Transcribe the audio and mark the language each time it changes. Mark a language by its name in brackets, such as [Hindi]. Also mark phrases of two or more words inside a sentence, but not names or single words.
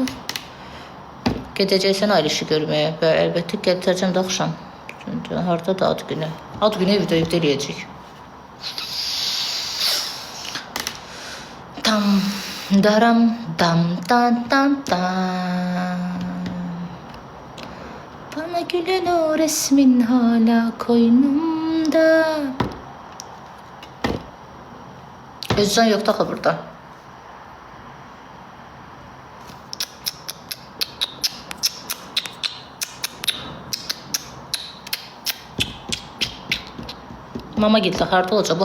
[Azerbaijani] Gedəcəksən Aylişi görməyə. Əlbəttə gətirəcəm də axşam. Harada da ad günü? Ad günü evdə eləyəcək. Tam daram dam dan dan dan. [Turkish] Bana gülen o resmin hala koynumda. Özcan yok da burada. [Azerbaijani] Mama getdi, harda olacaq?